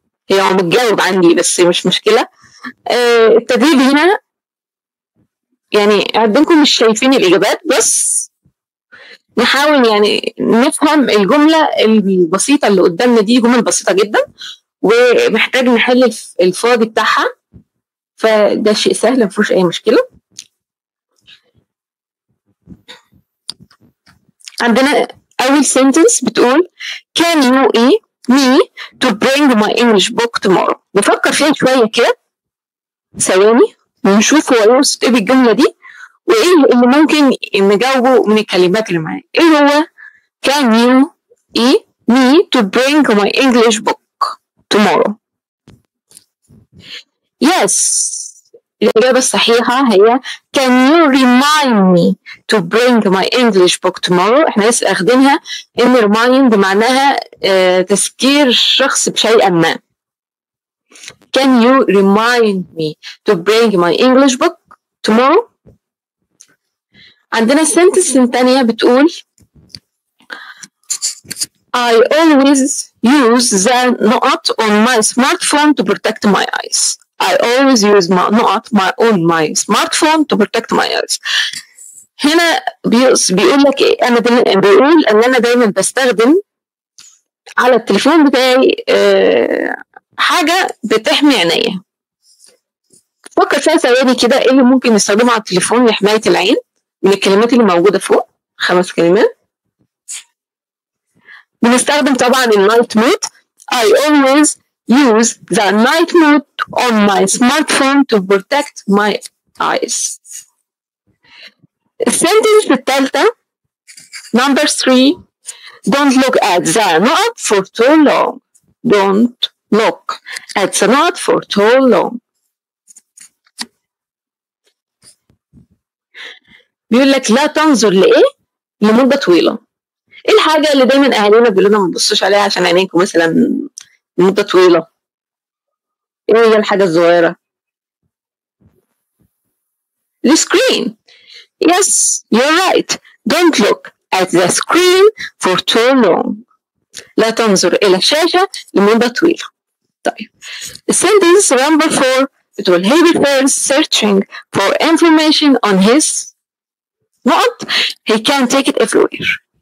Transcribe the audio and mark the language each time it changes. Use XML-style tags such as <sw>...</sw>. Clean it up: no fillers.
<ar>هي متجاوب عندي بس مش مشكلة. التدريب هنا يعني عندكم مش شايفين الإجابات بس نحاول يعني نفهم الجملة البسيطة اللي قدامنا دي. جمل بسيطة جدا ومحتاج نحل الفاضي بتاعها، فده شيء سهل مفيهوش أي مشكلة.</ar> <en>عندنا أول sentence بتقول Can you me to bring my English book tomorrow.</en> <ar>نفكر فيها شوية كده ثواني ونشوف هو يقصد ايه بالجملة دي وايه اللي ممكن نجاوبه من الكلمات اللي معايا.</ar> <en>ايه هو Can you me to bring my English book tomorrow. Yes</en> <ar>الإجابة الصحيحة هي Can you remind me to bring my English book tomorrow؟ احنا لسه أخدينها إن remind معناها تذكير الشخص بشيء ما.</ar> <en>Can you remind me to bring my English book tomorrow؟ عندنا sentence الثانية بتقول I always use the note on my smartphone to protect my eyes. I always use my note on my smartphone to protect my eyes.</en> <ar>هنا بيقول لك ايه؟ انا بيقول ان انا دايما بستخدم على التليفون بتاعي حاجه بتحمي عينيا. فكر فيها ثواني كده، ايه اللي ممكن نستخدمه على التليفون لحمايه العين من الكلمات اللي موجوده فوق؟ 5 كلمات. بنستخدم طبعا النايت مود.</ar> <en>I always use the night mode on my smartphone to protect my eyes. السنتنس الثالثة number 3 don't look at the note for too long. Don't look at the note for too long.</en> <ar>بيقول لك لا تنظر لإيه لمدة طويلة. ايه الحاجة اللي دايما اهالينا بيقولوا لنا ما تبصوش عليها عشان عينيكم مثلا لمدة طويلة؟ ايه هي الحاجة الصغيرة؟ السكرين.</ar> <en>Yes, you're right. Don't look at the screen for too long.</en> <ar>لا تنظر إلى الشاشة لمدة طويلة. طيب.</ar> <en>Sentence number 4 بتقول he prefers searching for information on his note. He can take it everywhere.</en>